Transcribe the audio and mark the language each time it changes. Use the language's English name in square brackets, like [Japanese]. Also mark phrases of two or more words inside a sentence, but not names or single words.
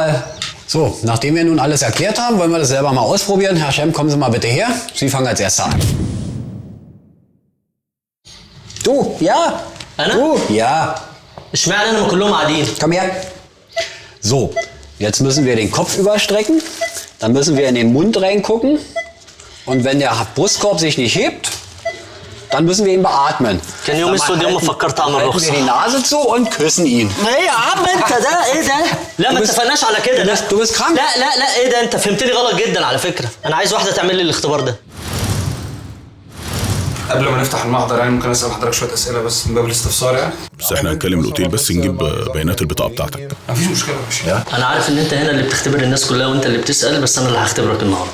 [German] So, nachdem wir nun alles erklärt haben, wollen wir das selber mal ausprobieren. Herr Jem, kommen Sie mal bitte her. Sie fangen als Erster an. Du, ja? [Arabic] أنا؟ [German] Du, ja. [Arabic] اشمعنى أنا ما كلهم قاعدين؟ [German] Komm her. So, jetzt müssen wir den Kopf überstrecken. Dann müssen wir in den Mund reingucken. Und wenn der Brustkorb sich nicht hebt, dann müssen wir ihn beatmen. [Arabic] كان يوم اسود يوم ما فكرت اعمل [German] halten wir [Arabic] رخصة. [German] die Nase zu und küssen ihn. [Arabic] ايه يا عم انت ده ايه ده؟ لا ما اتفقناش على كده. [German] Du bist krank. [Arabic] لا ايه ده؟ انت فهمتني غلط جدا على فكرة. انا عايز واحدة تعمل لي الاختبار ده. قبل ما نفتح المحضر يعني ممكن اسال حضرتك شويه اسئله بس من باب الاستفسار يعني. بس احنا هنكلم الأوتيل بس نجيب بيانات البطاقة بتاعتك. مفيش مشكله يا باشا. انا عارف ان انت هنا اللي بتختبر الناس كلها وانت اللي بتسأل، بس انا اللي هختبرك النهارده.